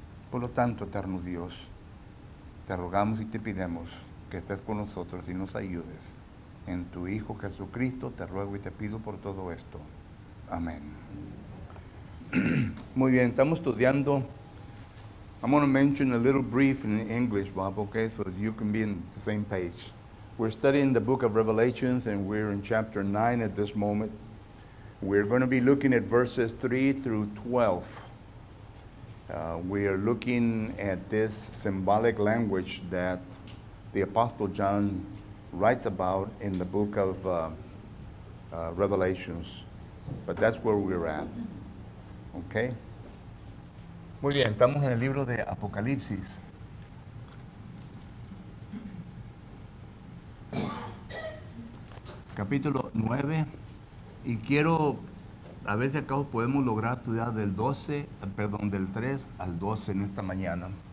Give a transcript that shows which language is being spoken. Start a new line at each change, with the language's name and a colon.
Spanish: Por lo tanto, eterno Dios, te rogamos y te pidemos que estés con nosotros y nos ayudes. En tu Hijo Jesucristo te ruego y te pido por todo esto. Amén. Muy bien, estamos estudiando.
English: I'm going to mention a little brief in English, Bob, okay, so you can be on the same page. We're studying the book of Revelations, and we're in chapter 9 at this moment. We're going to be looking at verses 3 through 12. We are looking at this symbolic language that the Apostle John writes about in the book of Revelations. But that's where we're at. Okay?
Spanish: Muy bien, estamos en el libro de Apocalipsis. Capítulo 9. Y quiero, a ver si acaso podemos lograr estudiar del 3 al 12 en esta mañana.